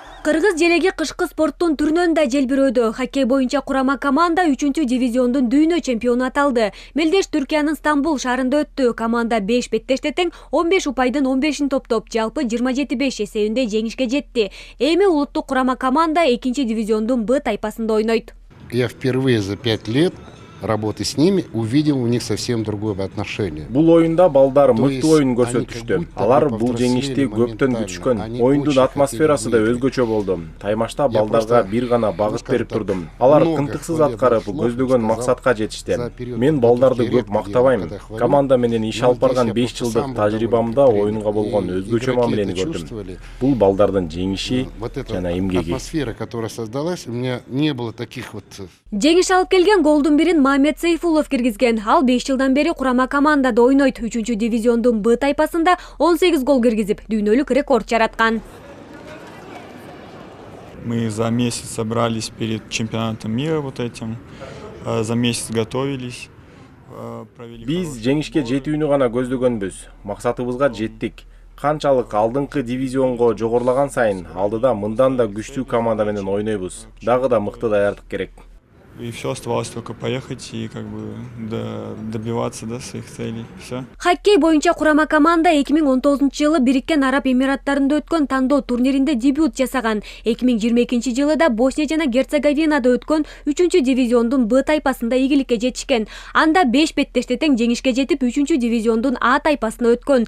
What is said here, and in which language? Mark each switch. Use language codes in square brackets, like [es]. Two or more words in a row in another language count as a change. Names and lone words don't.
[ky] Кыргыз желеги кышкы спорттун түрүнөн да желбирөөдө. Хоккей боюнча курама команда 3-дивизиондун дүйнө чемпиону аталды. Мелдеш Түркиянын Стамбул шаарында өттү. Команда 5 беттеште тең 15 упайдын 15-ин топтоп, жалпы 27-5 эсебинде жеңишке жетти. Эми улуттук курама команда 2-дивизиондун Б тайпасында ойнойт. [ru] Я впервые за 5 лет работы с ними увидел у них совсем другое отношение. [ky] Бул оюнда балдар мыкты оюн көрсөтүштү. Алар бул жеңишти көптөн күтүшкөн. Оюндун атмосферасы да өзгөчө болду. Таймашта балдарга бир гана багыт берип турдум. Алар кынтыксыз аткарып, көздөгөн максатка жетишти. Мен балдарды көп мактабайм. Команда менен иш алып барган 5 жылдык тажрыйбамда оюнга болгон өзгөчө мамилени көрдүм. Бул балдардын жеңиши жана эмгеги. [ru] Атмосфера, которая создалась, у меня не было таких вот. [ky] Жеңиш алып келген голдун бирин Мамед Сейфулов киргизген. Ал 5 жылдан бери курама командада ойнойт. 3-дивизиондун Б тайпасында 18 гол киргизип, дүйнөлүк рекорд жараткан. [ru] Мы за месяц собрались перед чемпионатом мира вот этим. За месяц готовились. [ky] Биз жеңишке жетүүнү гана көздөгөнбүз. Максатыбызга жеттик. Канчалык алдыңкы дивизионго жогорулаган сайын алдыда мындан да күчтүү команда менен ойнойбуз. Дагы да мыкты даярдык керек. [ru] И все, оставалось только поехать и добиваться до своих целей. Все. [ky] Хоккей боюнча курама команда 2019-жылы Бириккен Араб Эмираттарында өткөн тандоо турниринде дебют жасаган. 2022-жылы да Босния жана Герцеговинада өткөн 3-дивизиондун Б тайпасында ийгиликке жетишкен. Анда 5 беттеште тең жеңишке жетип 3-дивизиондун А тайпасына өткөн.